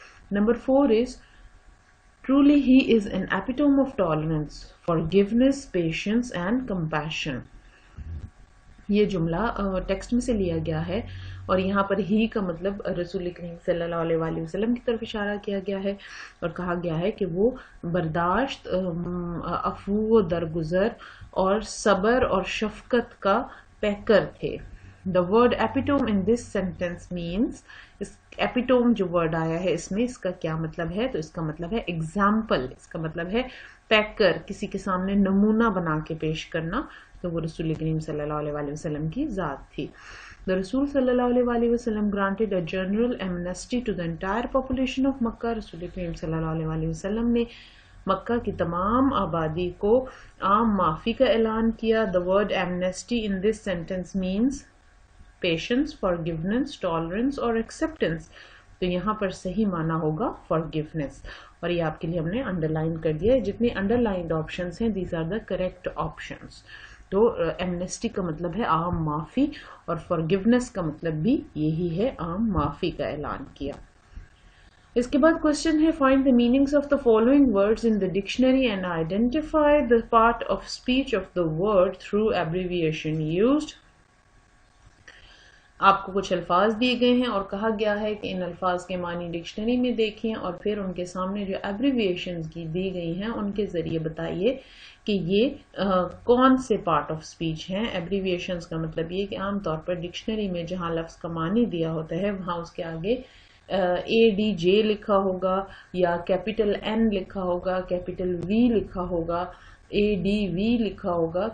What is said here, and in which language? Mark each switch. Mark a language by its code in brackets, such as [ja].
[en] Number 4 is truly he is an epitome of tolerance, forgiveness, patience and compassion. [ur] یہ جملہ text میں سے لیا گیا ہے اور یہاں پر ہی کا مطلب رسول کریم صلی اللہ علیہ وسلم کی طرف اشارہ کیا گیا ہے اور کہا گیا ہے کہ وہ برداشت، عفو و درگزر اور صبر اور شفقت کا پیکر تھے. [en] The word epitome in this sentence means، [ur] اس epitome جو ورڈ آیا ہے اس میں اس کا کیا مطلب ہے؟ تو اس کا مطلب ہے example. اس کا مطلب ہے پیکر، کسی کے سامنے نمونہ بنا کے پیش کرنا. تو وہ رسول کریم صلی اللہ علیہ وسلم کی ذات تھی. [en] The Rasul صلی اللہ علیہ وسلم granted a general amnesty to the entire population of Makkah. [ur] رسول کریم صلی اللہ علیہ وسلم نے مکہ کی تمام آبادی کو عام معافی کا اعلان کیا. [en] The word amnesty in this sentence means patience, forgiveness, tolerance اور acceptance. [ur] تو یہاں پر صحیح معنی ہوگا forgiveness، اور یہ آپ کے لیے ہم نے انڈر لائن کر دیا ہے. جتنے انڈر لائنڈ آپشنس ہیں [en] these are the correct options. [ur] تو ایمنیسٹی کا مطلب ہے عام معافی اور forgiveness کا مطلب بھی یہی ہے، عام معافی کا اعلان کیا. اس کے بعد کوشچن ہے [en] find the meanings of the following words in the dictionary and identify the part of speech of the word through abbreviation used. [ur] آپ کو کچھ الفاظ دیے گئے ہیں اور کہا گیا ہے کہ ان الفاظ کے معنی ڈکشنری میں دیکھیں اور پھر ان کے سامنے جو ایبریویشنز کی دی گئی ہیں ان کے ذریعے بتائیے کہ یہ کون سے پارٹ آف سپیچ ہیں. ایبریویشنز کا مطلب یہ کہ عام طور پر ڈکشنری میں جہاں لفظ کا معنی دیا ہوتا ہے وہاں اس کے آگے ADJ لکھا ہوگا یا کیپٹل N لکھا ہوگا, کیپٹل V لکھا ہوگا, ADV لکھا ہوگا.